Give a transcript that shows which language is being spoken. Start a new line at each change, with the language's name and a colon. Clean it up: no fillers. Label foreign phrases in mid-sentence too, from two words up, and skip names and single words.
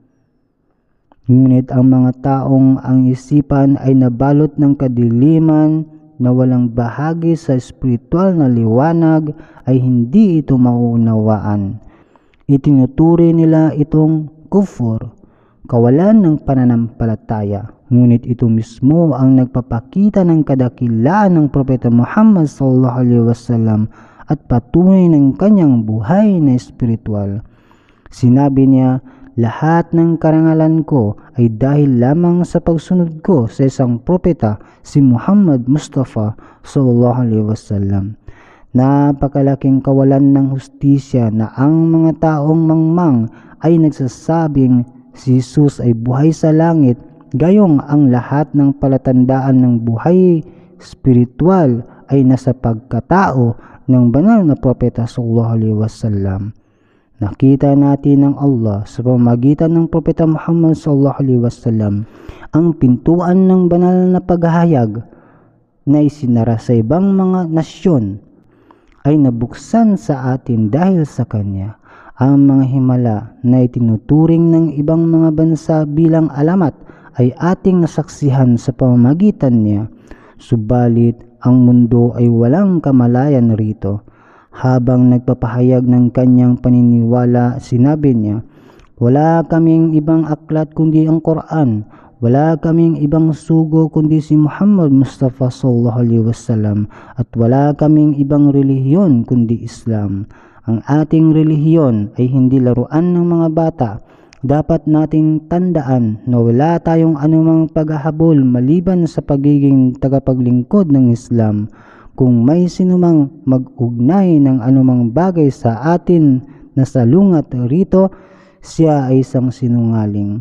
Filipino: Ngunit ang mga taong ang isipan ay nabalot ng kadiliman na walang bahagi sa espiritual na liwanag ay hindi ito mauunawaan. Itinuturi nila itong kufur, kawalan ng pananampalataya. Ngunit ito mismo ang nagpapakita ng kadakilaan ng propeta Muhammad
Arabic: صلى الله عليه وسلم
Filipino: at patunay ng kanyang buhay na espiritual. Sinabi niya, lahat ng karangalan ko ay dahil lamang sa pagsunod ko sa isang propeta, si Muhammad Mustafa
Arabic: صلى الله عليه وسلم.
Filipino: Napakalaking kawalan ng hustisya na ang mga taong mangmang ay nagsasabing si Jesus ay buhay sa langit Gayong ang lahat ng palatandaan ng buhay spiritual ay nasa pagkatao ng banal na propeta
Arabic: صلى الله عليه وسلم.
Filipino: Nakita natin ng Allah sa pamamagitan ng propeta Muhammad
Arabic: صلى الله عليه وسلم
Filipino: ang pintuan ng banal na paghahayag na isinara sa ibang mga nasyon ay nabuksan sa atin dahil sa kanya. Ang mga himala na itinuturing ng ibang mga bansa bilang alamat ay ating nasaksihan sa pamamagitan niya. Subalit ang mundo ay walang kamalayan rito. Habang nagpapahayag ng kanyang paniniwala, sinabi niya, "Wala kaming ibang aklat kundi ang Quran. Wala kaming ibang sugo kundi si Muhammad Mustafa
Arabic: صلى الله عليه وسلم
Filipino: at wala kaming ibang relihiyon kundi Islam. Ang ating relihiyon ay hindi laruan ng mga bata. Dapat nating tandaan na wala tayong anumang paghahabol maliban sa pagiging tagapaglingkod ng Islam. Kung may sinumang mag-ugnay ng anumang bagay sa atin na salungat rito, siya ay isang sinungaling.